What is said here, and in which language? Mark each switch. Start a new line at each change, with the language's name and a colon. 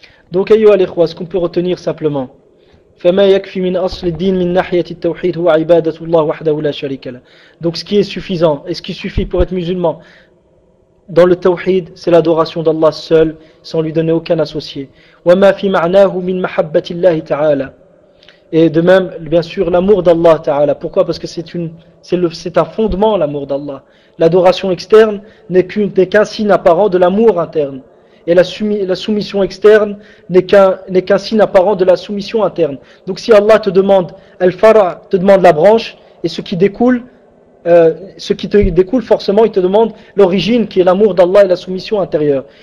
Arabic: Donc ayo al-ikhwa,
French: ce qu'on peut retenir simplement,
Arabic: فما يكفي من أصل الدين من ناحية التوحيد هو عبادة الله وحده لا شريك له.
French: Donc ce qui est suffisant, et ce qui suffit pour être musulman dans le tawhid, c'est l'adoration d'Allah seul, sans lui donner aucun associé.
Arabic: وما في معناه من محبة الله تعالى.
French: Et de même, bien sûr, l'amour d'Allah Ta'ala. Pourquoi ? Parce que c'est un fondement, l'amour d'Allah. L'adoration externe n'est qu'un signe apparent de l'amour interne. Et la soumission externe n'est qu'un signe apparent de la soumission interne. Donc si Allah te demande al-fara, te demande la branche, et ce qui te découle forcément, il te demande l'origine qui est l'amour d'Allah et la soumission intérieure.